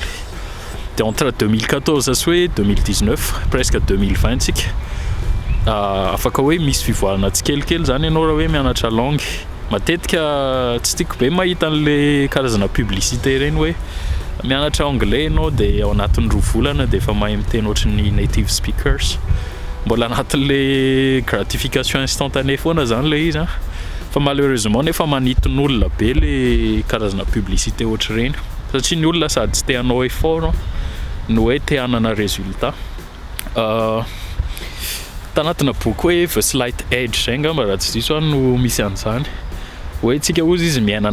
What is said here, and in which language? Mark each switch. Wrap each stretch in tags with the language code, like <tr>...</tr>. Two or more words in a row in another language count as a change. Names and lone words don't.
<mg>De entre 2014 sy hoe 2019 presque 2020 tsika afaka hoe misy fivoarana tsikelikely zany ianao raha hoe mianatra langue. Matetika tsy tiako be mahita an'le karazana publicité reny hoe mianatra anglais ianao de ao anatin'ny 2 volana de efa mahay miteny ohatran'ny</mg> <en>native speakers.</en> <mg>Mbola anatin'le</mg> <fr>gratification instantanée</fr> <mg>foana zany le izy fa malheureusement nefa manitin'olona be le karazana publicité ohatry reny satria ny olona sady tsy te hanao effort no hoe te hanana résultat. Tanatina boky hoe The Slight Edge zay angamba raha tsy diso no misy an'izany hoe tsika ozy izy miaina</mg>